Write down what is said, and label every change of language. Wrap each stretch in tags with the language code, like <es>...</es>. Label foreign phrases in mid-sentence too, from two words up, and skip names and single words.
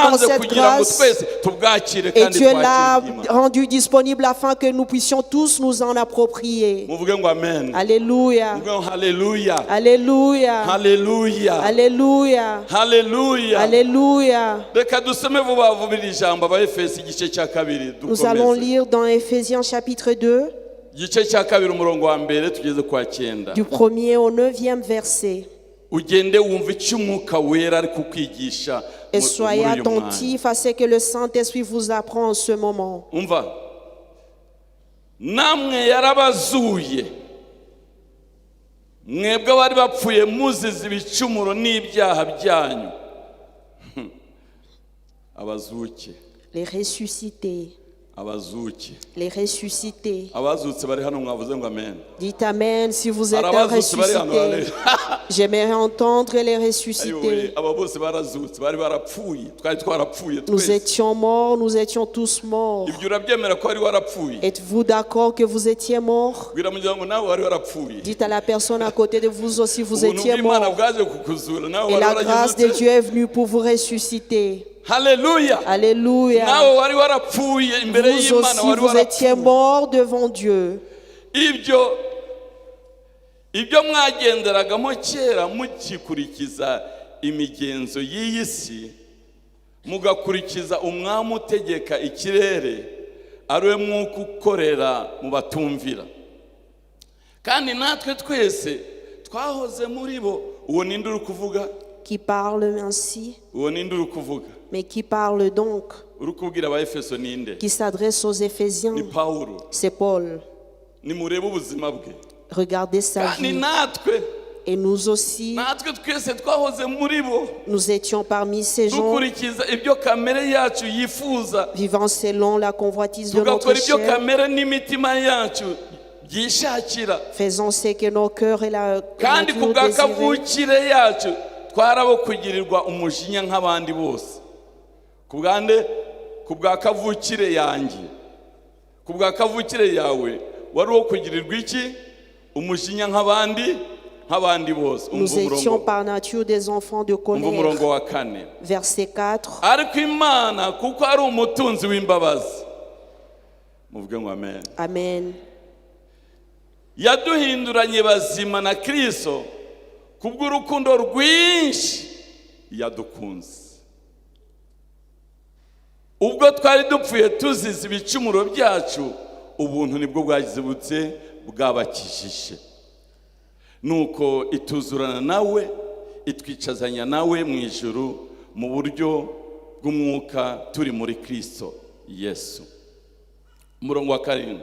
<rw>yarabutanze</rw> <fr>cette</fr> <rw>kugira ngo</rw> <fr>grâce.</fr> <rw>twese tubwakire</rw> <fr>Et</fr> <rw>kandi</rw> <fr>Dieu l'a</fr> <rw>twakire Imana.</rw> <fr>rendu disponible afin que nous puissions tous nous en approprier.</fr> <rw>muvuge ngo amen</rw> <fr>Alléluia.</fr> <rw>muvuge ngo haleluya</rw> <fr>Alléluia.</fr> <rw>haleluya</rw> <fr>Alléluia.</fr> <rw>haleluya</rw> <fr>Alléluia.</fr> <rw>reka dusome vuba vuba iri jambo abaefesi igice cya kabiri</rw> <fr>Nous allons</fr> <rw>dukomeze</rw> <fr>lire dans Éphésiens chapitre 2,</fr> <rw>igice cya kabiri umurongo wa mbere tugeze kwa cyenda</rw> <fr>du 1er au 9e verset.</fr> <rw>ugende wumva icyo umwuka wera ari kukwigisha</rw> <fr>Et</fr> <rw>muri</rw> <fr>soyez</fr> <rw>uyu mwanya</rw> <fr>attentifs à ce que le Saint-Esprit vous apprend en ce moment.</fr> <rw>umva namwe yarabazuye mwebwe abari bapfuye muzize ibicumuro n'ibyaha byanyu abazuke</rw> <fr>Les ressuscités.</fr> <rw>abazuke</rw> <fr>Les ressuscités.</fr> <rw>abazutse bari hano mwavuze ngo amen</rw> <fr>Dites Amen si vous êtes</fr> <rw>hari</rw> <fr>un</fr> <rw>abazutse bari hano</rw> <fr>ressuscité. J'aimerais entendre les ressuscités.</fr> <rw>aba bose barazutse bari barapfuye twari twarapfuye</rw> <fr>Nous</fr> <rw>twese</rw> <fr>étions morts, nous étions tous morts.</fr> <rw>ibyo urabyemera ko wari warapfuye</rw> <fr>Êtes-vous d'accord que vous étiez morts?</fr> <rw>bwira mugira ngo nawe wari warapfuye</rw> <fr>Dites à la personne à côté de vous aussi, vous</fr> <rw>ubuntu</rw> <fr>étiez</fr> <rw>bw'Imana</rw> <fr>morts.</fr> <rw>bwaje kukuzura nawe</rw> <fr>Et</fr> <rw>wari</rw> <fr>la grâce de</fr> <rw>waragezutse</rw> <fr>Dieu est venue pour vous ressusciter.</fr> <rw>haleluya</rw> <fr>Alléluia.</fr> <rw>nawe wari warapfuye imbere</rw> <fr>Vous</fr> <rw>y'Imana</rw> <fr>aussi,</fr> <rw>wari</rw> <fr>vous étiez</fr> <rw>warapfuye</rw> <fr>morts devant Dieu.</fr> <rw>ibyo mwagenderagamo kera mukikurikiza imigenzo y'iyi si mugakurikiza umwami utegeka ikirere ari we mwuka ukorera mu batumvira kandi natwe twese twahoze muri bo uwo ninde uri kuvuga</rw> <fr>Qui parle ainsi,</fr> <rw>uwo ninde uri kuvuga</rw> <fr>mais qui parle donc,</fr> <rw>uri kubwira abaefeso ninde</rw> <fr>qui s'adresse aux Éphésiens,</fr> <rw>ni Pawulo</rw> <fr>c'est Paul.</fr> <rw>nimurebe ubuzima bwe</rw> <fr>Regardez sa</fr> <rw>kandi</rw> <fr>vie.</fr> <rw>natwe</rw> <fr>Et nous aussi,</fr> <rw>twese twahoze muri bo</rw> <fr>nous étions parmi ces gens</fr> <rw>dukurikiza ibyo kamere yacu yifuza</rw> <fr>vivant selon la convoitise de notre</fr> <rw>tugakora ibyo</rw> <fr>chair,</fr> <rw>kamere n'imitima yacu byishakira</rw> <fr>faisant ce que nos cœurs et la</fr> <rw>kandi ku</rw> <fr>nature</fr> <rw>bwa</rw> <fr>désiraient.</fr> <rw>kavukire yacu twarabo kugirirwa umujinya nk'abandi bose ku bwa kavukire yanjye ku bwa kavukire yawe wari uwo kugirirwa iki umujinya nk'abandi bose</rw> <fr>Nous étions par nature des enfants de</fr> <rw>umva umurongo</rw> <fr>colère.</fr> <rw>wa 4</rw> <fr>Verset 4.</fr> <rw>ariko imana kuko ari umutunzi w'imbabazi muvuge ngo amen Amen. yaduhinduranye bazima na Kristo kubw'urukundo rwinshi yadukunze ubwo twari dupfuye tuzize ibicumuro byacu ubuntu nibwo bwagizibutse bwabakijije nuko ituzurana nawe itwicazanya nawe mu ijuru mu buryo bw'umwuka turi muri Kristo Yesu umurongo wa 7</rw>